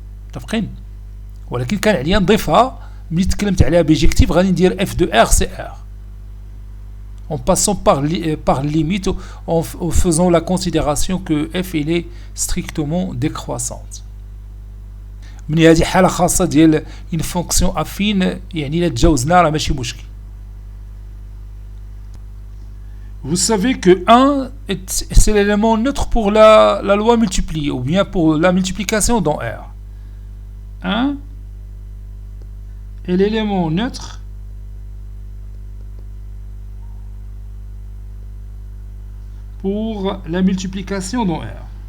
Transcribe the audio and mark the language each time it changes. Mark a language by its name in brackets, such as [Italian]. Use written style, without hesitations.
[Arabic] متفقين؟ ولكن كان عليا نضيفها ملي تكلمت عليها بيجيكتيف غادي ندير [French] f de R c'est R en passant par limite en faisant la considération que f il est strictement décroissante. [Arabic] من هذه حالة خاصة ديال [French] une fonction affine [Arabic] يعني إلا تجاوزنا راه ماشي مشكل. [French] Vous savez que 1 c'est l'élément neutre pour la loi multipliée ou bien pour la multiplication dans R. 1 est l'élément neutre pour la multiplication dans R.